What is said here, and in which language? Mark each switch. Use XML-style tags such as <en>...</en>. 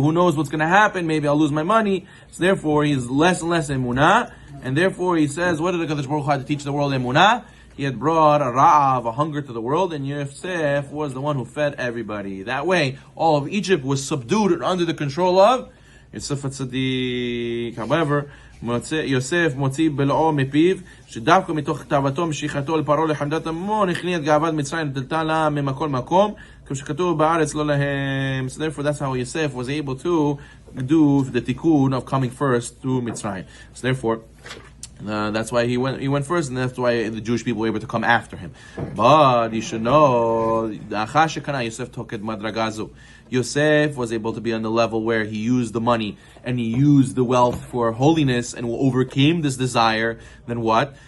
<en>Who knows what's going to happen? Maybe I'll lose my money. So therefore, he's less and less emunah. And therefore, he says, what did the Kadosh Baruch Hu have to teach the world emunah? He had brought a ra'av, a hunger to the world, and Yosef was the one who fed everybody. That way, all of Egypt was subdued and under the control of Yosef HaTzadik.</en> <he>However, Yosef motzi bel'o mepiv, שדווקא מתוך תאוותו משיכתו לפרעה לחמדת הממון, הכניע את גאוות מצרים ונטלתה לה ממקום מקום, כמו שכתוב בארץ לא להם.</he> <en>So therefore, that's how Yosef was able to do the tikkun of coming first to Mitzrayim. So therefore, that's why he went first, and that's why the Jewish people were able to come after him. But you should know, Yosef took it madragazu. Yosef was able to be on the level where he used the money and he used the wealth for holiness and overcame this desire. Then what?</en>